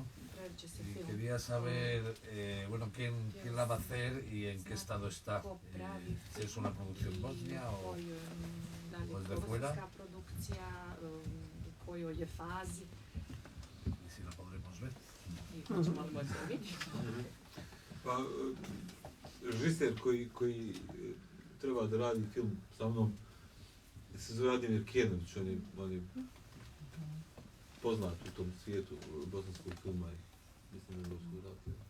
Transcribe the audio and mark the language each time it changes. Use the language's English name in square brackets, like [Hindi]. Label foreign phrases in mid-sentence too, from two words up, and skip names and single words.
[Spanish] Y quería saber, bueno, quién la va a hacer y en qué estado está. Si es una producción bosnia o es de fuera. Y si la podremos ver. [Bosnian] Pa, režiser koji treba da radi film sa mnom se zove Ademir Kenović, on je poznat u tom svijetu bosanskog filma i mislim da je evropskog filma.